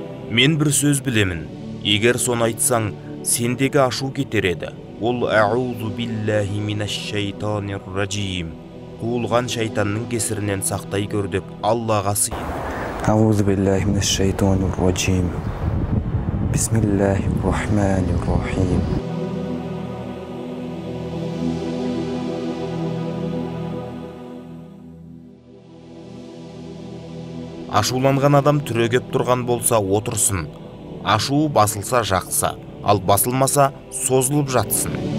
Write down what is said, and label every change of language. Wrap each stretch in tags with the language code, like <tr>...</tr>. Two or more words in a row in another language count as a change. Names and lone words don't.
<kk>Мен бір сөз білемін, егер соны айтсаң, сендегі ашу кетер еді.</kk> <ar>Ол أعوذ بالله من الشيطان الرجيم.</ar> <kk>Қуылған шайтанның кесірінен сақтай көр деп Аллаға сыйын.</kk> <ar>أعوذ بالله من الشيطان الرجيم بسم الله الرحمن الرحيم.</ar> <kk>Ашуланған адам түрегеп тұрған болса отырсын. Ашуы басылса жақсы, ал басылмаса созылып жатсын.</kk>